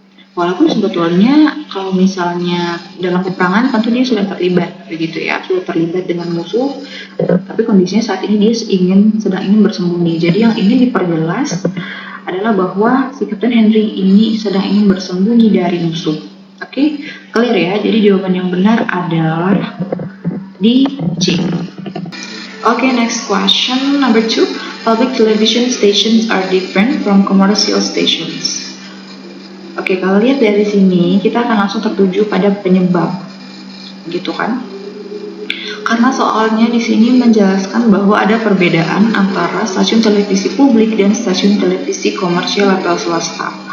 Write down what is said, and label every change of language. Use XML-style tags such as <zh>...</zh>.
<id>Walaupun sebetulnya kalau misalnya dalam peperangan tentu dia sudah terlibat begitu ya, sudah terlibat dengan musuh, tapi kondisinya saat ini dia sedang ingin bersembunyi. Jadi yang ingin diperjelas adalah bahwa si Captain Henry ini sedang ingin bersembunyi dari musuh. Oke, clear ya. Jadi jawaban yang benar adalah di C.</id> <en>Oke, next question number 2. Public television stations are different from commercial stations.</en> <id>Oke, kalau lihat dari sini, kita akan langsung tertuju pada penyebab, gitu kan? Karena soalnya di sini menjelaskan bahwa ada perbedaan antara stasiun televisi publik dan stasiun televisi komersial atau swasta.</id>